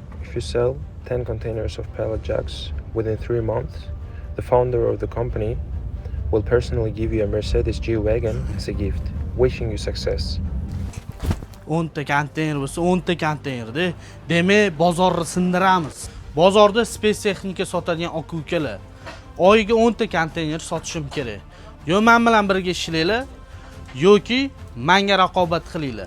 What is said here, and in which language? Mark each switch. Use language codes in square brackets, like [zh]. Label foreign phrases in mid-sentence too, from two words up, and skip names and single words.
[en] If you sell 10 containers of pallet jacks within 3 months, the founder of the company will personally give you a Mercedes G-Wagon as a gift, wishing you success. [uz] 10 ta konteyner bo'lsa 10 ta konteynerda demak bozorni sindiramiz. Bozorda space texnika sotadigan aka-ukalar oyiga 10 ta konteyner sotishim kerak. Yo men bilan birga ishlaylar yoki menga raqobat qilinglar.